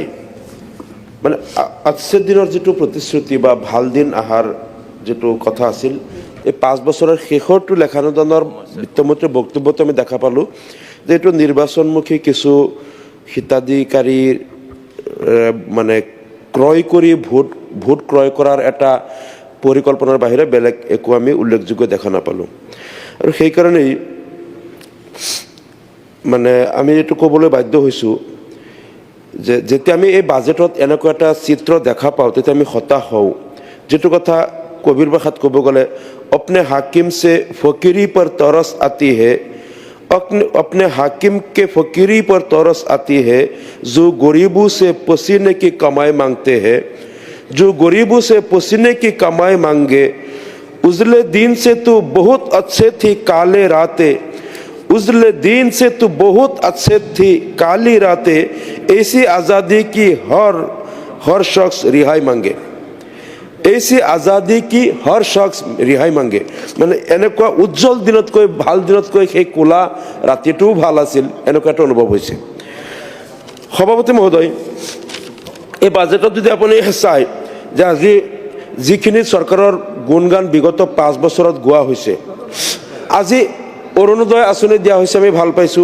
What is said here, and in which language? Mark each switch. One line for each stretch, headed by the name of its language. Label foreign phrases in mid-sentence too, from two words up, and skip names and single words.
Assamese: মানে আচ্ছেদ দিনৰ যিটো প্ৰতিশ্ৰুতি বা ভাল দিন আহাৰ যিটো কথা আছিল, এই 5 বছৰৰ শেষৰটো লেখানুদানৰ বিত্তমন্ত্ৰীৰ বক্তব্যত আমি দেখা পালোঁ যে এইটো নিৰ্বাচনমুখী কিছু হিতাধিকাৰীৰ মানে ক্ৰয় কৰি ভোট ক্ৰয় কৰাৰ এটা পৰিকল্পনাৰ বাহিৰে বেলেগ একো আমি উল্লেখযোগ্য দেখা নাপালোঁ। আৰু সেইকাৰণেই মানে আমি এইটো ক'বলৈ বাধ্য হৈছোঁ যে যেতিয়া আমি এই বাজেটত এনেকুৱা এটা চিত্ৰ দেখা পাওঁ তেতিয়া আমি হতাশ হওঁ। যিটো কথা কবিৰ ভাষাত ক'ব গ'লে
Hindi: अपने हाकिम से फकीरी पर तरस आती है, अपने हाकिम के फकीरी पर तरस आती है, जो गरीबों से पसीने की कमाई मांगते हैं, जो गरीबों से पसीने की कमाई मांगे, उजले दिन से तो बहुत अच्छे थी काले रातें, उजले दिन से तो बहुत अच्छे थी काली रातें, ऐसी आज़ादी की हर शख्स रिहाई मांगे, ऐसी आज़ादी की हर शख्स रिहाई मांगे।
Assamese: মানে এনেকুৱা উজ্জ্বল দিনতকৈ ভাল দিনতকৈ সেই কোলা ৰাতিটোও ভাল আছিল, এনেকুৱা এটা অনুভৱ হৈছে। সভাপতি মহোদয়, এই বাজেটত যদি আপুনি চায় যে আজি যিখিনি চৰকাৰৰ গুণগান বিগত 5 বছৰত গোৱা হৈছে, আজি অৰুণোদয় আঁচনি দিয়া হৈছে, আমি ভাল পাইছোঁ।